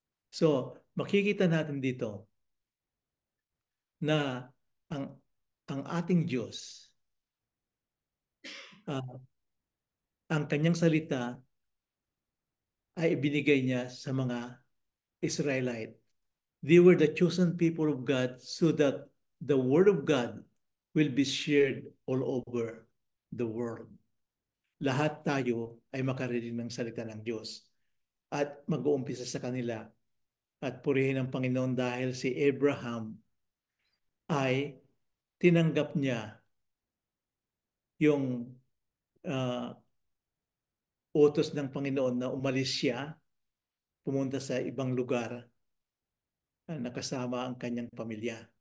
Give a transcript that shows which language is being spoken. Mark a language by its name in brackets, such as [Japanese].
[Filipino] So, makikita natin dito na ang ating Diyos, ang kanyang salita ay ibinigay niya sa mga Israelite. [English] They were the chosen people of God so that the word of God will be shared all over the world. [Filipino] Lahat tayo ay makarinig ng salita ng Diyos at mag-uumpisa sa kanila at purihin ang Panginoon dahil si Abraham ay tinanggap niya yung utos ng Panginoon na umalis siya, pumunta sa ibang lugar nakasama ang kanyang pamilya.